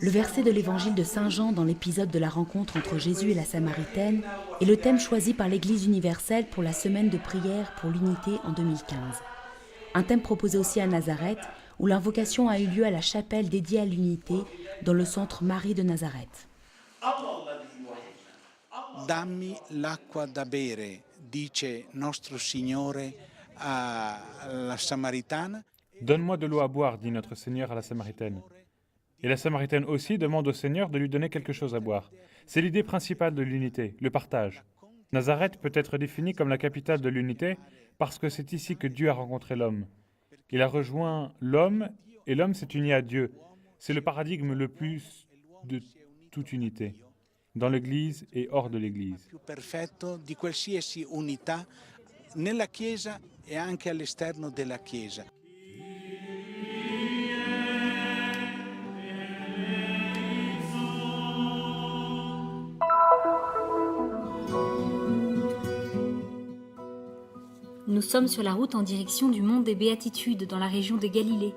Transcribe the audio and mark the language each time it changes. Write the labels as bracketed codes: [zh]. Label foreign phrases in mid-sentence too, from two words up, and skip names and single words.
[fr] Le verset de l'évangile de Saint Jean dans l'épisode de la rencontre entre Jésus et la Samaritaine est le thème choisi par l'Église universelle pour la semaine de prière pour l'unité en 2015. Un thème proposé aussi à Nazareth, où l'invocation a eu lieu à la chapelle dédiée à l'unité dans le centre Marie de Nazareth. [it] Dammi l'acqua da bere, dice Nostro Signore alla Samaritana. [fr] Donne-moi de l'eau à boire, dit notre Seigneur à la Samaritaine. Et la Samaritaine aussi demande au Seigneur de lui donner quelque chose à boire. C'est l'idée principale de l'unité, le partage. Nazareth peut être définie comme la capitale de l'unité parce que c'est ici que Dieu a rencontré l'homme. Il a rejoint l'homme et l'homme s'est uni à Dieu. C'est le paradigme le plus de toute unité, dans l'Église et hors de l'Église. [it] Più perfetto di qualsiasi unità nella Chiesa e anche all'esterno della Chiesa. [fr] Nous sommes sur la route en direction du mont des Béatitudes dans la région de Galilée.